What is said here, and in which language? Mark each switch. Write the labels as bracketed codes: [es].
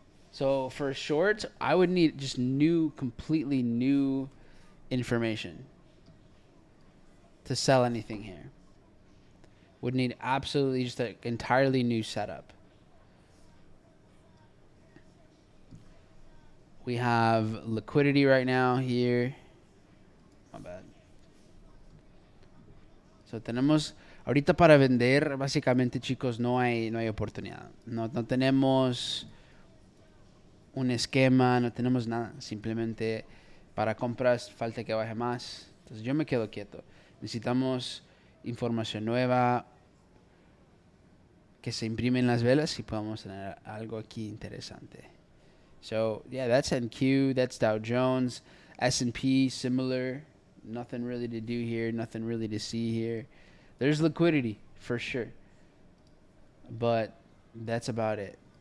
[en] So for shorts, I would need just completely new information to sell anything here. Would need absolutely just an entirely new setup. We have liquidity right now here. My bad. [es] So tenemos ahorita para vender, básicamente, chicos, no hay oportunidad. No tenemos un esquema, no tenemos nada. Simplemente para compras falta que baje más. Entonces yo me quedo quieto. Necesitamos información nueva, que se imprimen las velas y podamos tener algo aquí interesante. [en] So, yeah, that's NQ, that's Dow Jones, S&P, similar. Nothing really to do here, nothing really to see here. There's liquidity, for sure. But that's about it.